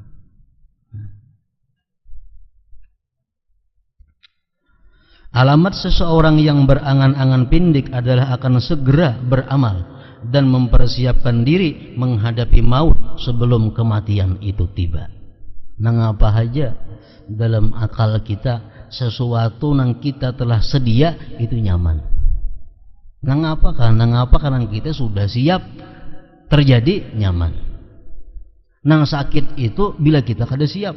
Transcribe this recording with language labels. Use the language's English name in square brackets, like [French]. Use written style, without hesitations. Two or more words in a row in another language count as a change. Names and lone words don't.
[Indonesian] Alamat seseorang yang berangan-angan pindik adalah akan segera beramal dan mempersiapkan diri menghadapi maut sebelum kematian itu tiba. [Banjar] Nang apa aja dalam akal kita sesuatu nang kita telah sedia itu nyaman. Nang apa karena kita sudah siap terjadi nyaman. Nang sakit itu bila kita kada siap.